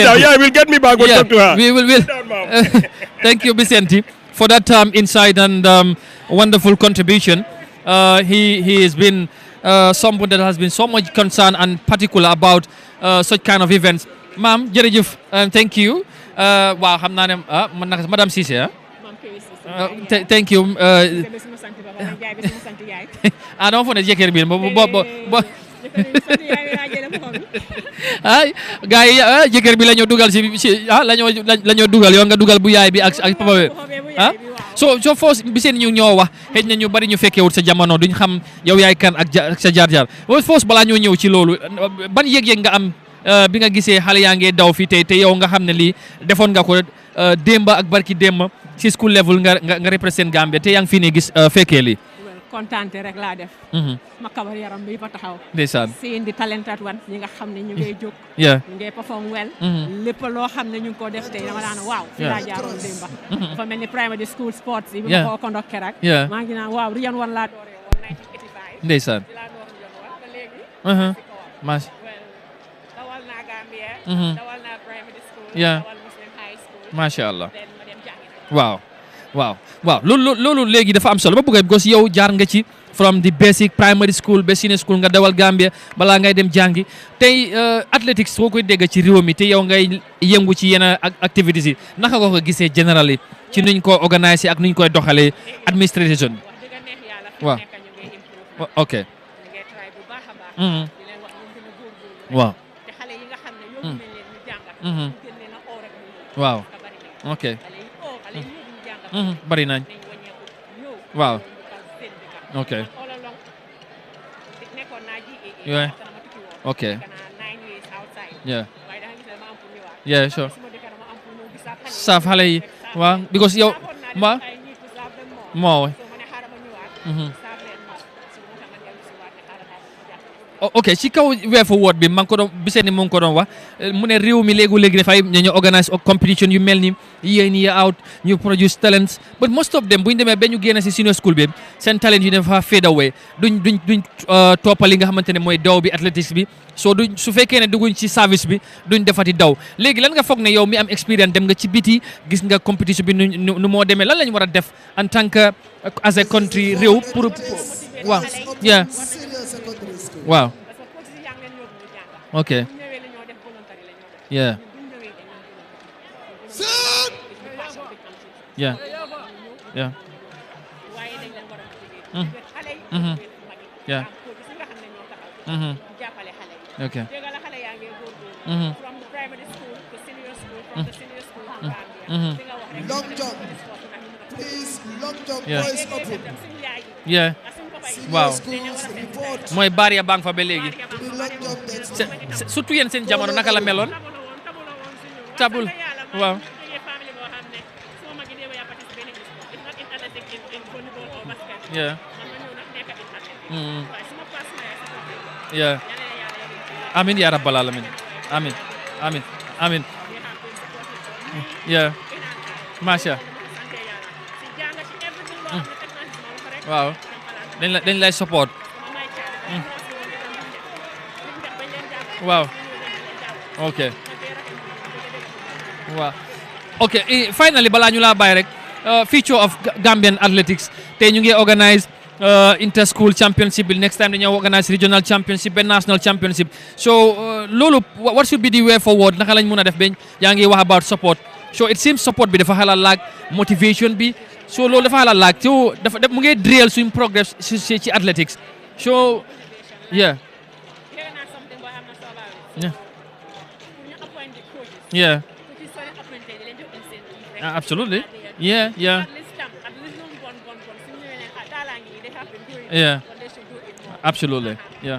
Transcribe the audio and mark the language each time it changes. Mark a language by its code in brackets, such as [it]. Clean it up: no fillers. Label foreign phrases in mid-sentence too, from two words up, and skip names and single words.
[en] sit down. Yeah, we'll get me back. We'll talk to her. We will. Sit down, Mom. Thank you, Vicente, for that insight and wonderful contribution. He has been someone that has been so much concerned and particular about such kind of events. Ma'am, jërëjëf, thank you. [wo] Waaw, xam naa ne Madame Cissé. [en] Thank you. Don't phone [wo] jëkkër bi ay gars yi jëkkër bi la ñoo dugal si la ñoo dugal yow nga dugal bu yaay bi ak papa bi so force bi seen ñu ñoo wax xëy na ñu bari ñu fekkewut sa jamono duñ xam yow yaay kan ak sa jaar-jaar force balaa ñoo ñëw ci loolu ban yëg-yëg nga am bi nga gisee xale yaa ngi daw fii tey te yow nga xam ne lii defoon nga ko démba ak barki démba si [en] school level [wo] nga represent Gambia te yaa ngi fii ne gis fekkee lii kontaante rek laa def ma kabar yaram bi fa taxaw ndeysaan [en] seeing the talented ones [wo] ñi nga xam ne ñu ngay jóg ñu ngay [en] perform well [wo] lépp loo xam ne ñu ngi ko def tey dama daan waaw fi laa jaaroon démba dafa mel ni [en] primary school sports [wo] yi bi ma ko conduct rek maa ngi naan waaw Riyan wan laa dooree woon 1985 ndeysaan laa door Riyan wan ba léegi mas dawal naa Gambia dawal naa [en] primary school [wo] dawal [en] Muslim high school [ar] ما شاء الله [wo] ma dem jàngi waaw loolu léegi dafa am solo ba bëgg because yow jaar nga ci [en] from the basic primary school [wo] ba [en] senior school [wo] nga dawal Gambia balaa ngay dem jàngi tey athletics soo koy dégg ci réew mi te yow ngay yëngu ci yenn activities yi naka nga ko gisee generally ci nuñ ko organiser ak nuñ koy doxalee administration waaw ok waaw waaw ok bari nañ waaw [en] ok yeah okay yeah sure [wo] saaf xale yi waaw because yow moo ok ci kaw [en] way forward [wo] bi man ko doon bisee ni mu ngi ko doon wax mu ne réew mi léegi dafay ñu organise competition yu mel ni [en] year in year out [wo] ñu [en] produce talents but most of them [wo] bu ñu demee ba ñu génn si senior school bi seen talent yi dafa [en] fade away [wo] duñ toppali nga xamante ne mooy daw bi athletics bi so duñ su fekkee ne dugguñ ci service bi duñ defati daw léegi lan nga foog ne yow mi am expérience dem nga ci biti gis nga competition bi nu moo demee lan lañ war a def [fr] en tant que [en] as a country [wo] réew pour waaw yeah waaw ok [en] yeah yeah yeah yeah okay long jump please long jump boys open [wo] yeah waaw mooy barrière baa ngi fa ba léegi surtout yéen seen jamono naka la meloon tabul waaw [en] yeah yeah [ar] آمين يا رب العالمين. [en] Amin. Yeah. Masha. Wow. [wo] Dañ lay support. Wow. [en] Okay. Wow. [wo] Okay, finally balaa ñu laa bàyyi rek [en] future of Gambian athletics [wo] tey ñu ngi organise [en] inter-school championship [wo] bi next [en] time dañoo organise regional championship and national championship so loolu what should be the way forward [wo] naka lañ mën a def ba yaa ngi wax [en] about support so it seems support [wo] bi dafa xala laaj motivation bi so loolu dafa xala laaj so dafa mu ngi drill suñ progress ci athletics [en] so yeah absolutely yeah [wo] absolutely yeah